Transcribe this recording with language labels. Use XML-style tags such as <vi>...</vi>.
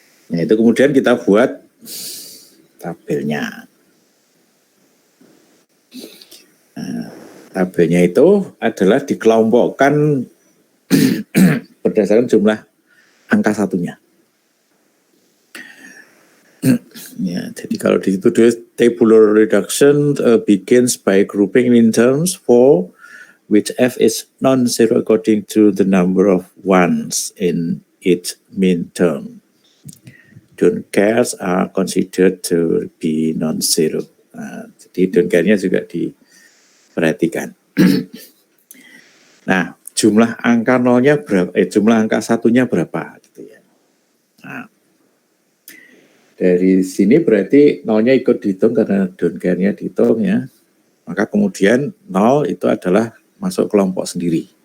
<id>Nah, itu kemudian kita buat tabelnya. Nah, tabelnya itu adalah dikelompokkan berdasarkan jumlah angka satunya. Ya, jadi kalau di situ</id> <en>tabular reduction begins by grouping in terms for which f is non-zero according to the number of ones in each mean term. Don't cares are considered to be non-zero.</en> <id>Nah, jadi don't care-nya juga diperhatikan. Nah, jumlah angka nolnya berapa? Jumlah angka satunya berapa? Gitu ya. Nah, dari sini berarti nolnya ikut dihitung karena don't care-nya dihitung ya. Maka kemudian 0 itu adalah masuk kelompok sendiri.</id>